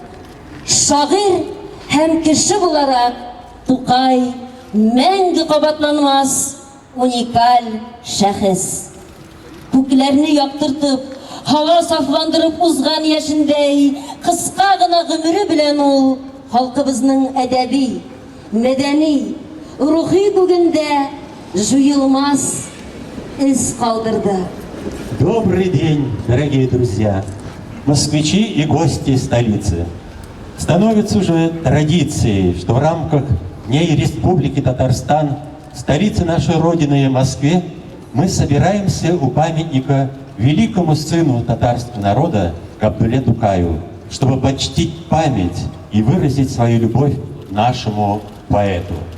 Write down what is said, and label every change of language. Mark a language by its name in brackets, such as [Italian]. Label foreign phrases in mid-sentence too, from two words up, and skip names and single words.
[Tatar] Шагыйр һәм кеше буларак Тукай мәңге кабатланмас уникаль шәхес. Күкләрне яктыртып, һава сафландырып узган яшендәй, кыска гына гомере белән ул халкыбызның әдәби, мәдәни, рухи күгендә жуелмас из калдырды. [Russian] Добрый день, дорогие друзья, москвичи и гости столицы. Становится уже традицией, что в рамках Дней Республики Татарстан, столице нашей Родины Москве, мы собираемся у памятника великому сыну татарского народа Габдулле Тукаю, чтобы почтить память и выразить свою любовь нашему поэту.